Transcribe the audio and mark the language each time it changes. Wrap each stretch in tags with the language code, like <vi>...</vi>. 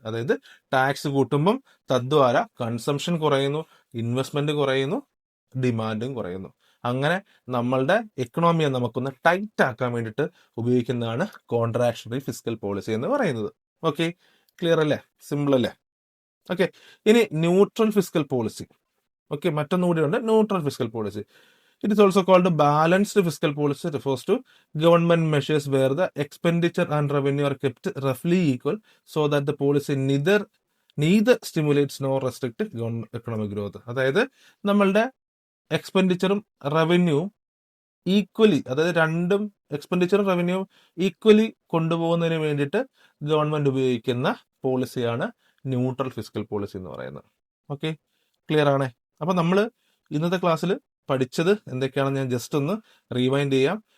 <ml>അതായത് tax കൂട്ടുമ്പം തദ്വാര consumption കുറയുന്നു, investment കുറയുന്നു, ഡിമാൻഡും കുറയുന്നു. അങ്ങനെ നമ്മളുടെ എക്കണോമിയെ നമുക്കൊന്ന് ടൈറ്റ് ആക്കാൻ വേണ്ടിയിട്ട് ഉപയോഗിക്കുന്നതാണ് കോൺട്രാക്ഷണറി ഫിസ്ക്കൽ പോളിസി എന്ന് പറയുന്നത്. ഓക്കെ, ക്ലിയർ അല്ലേ, സിമ്പിൾ അല്ലേ? ഓക്കെ, ഇനി neutral fiscal policy. Okay, മറ്റൊന്നുകൂടിയുണ്ട്, neutral fiscal policy.</ml> <en>It is also called a balanced fiscal policy, refers to government measures where the expenditure and revenue are kept roughly equal so that the policy neither stimulates nor restricts economic growth.</en> <ml>അതായത് നമ്മളുടെ എക്സ്പെൻഡിച്ചറും റവന്യൂവും equally, അതായത് രണ്ടും എക്സ്പെൻഡിച്ചറും റവന്യൂവും equally കൊണ്ടുപോകുന്നതിന് വേണ്ടിയിട്ട് government ഉപയോഗിക്കുന്ന പോളിസിയാണ് neutral fiscal policy എന്ന് പറയുന്നത്. Okay, clear ആണേ? അപ്പൊ നമ്മൾ ഇന്നത്തെ ക്ലാസ്സിൽ പഠിച്ചത് എന്തൊക്കെയാണെന്ന് ഞാൻ ജസ്റ്റ് ഒന്ന് റീവൈൻഡ് ചെയ്യാം.</ml>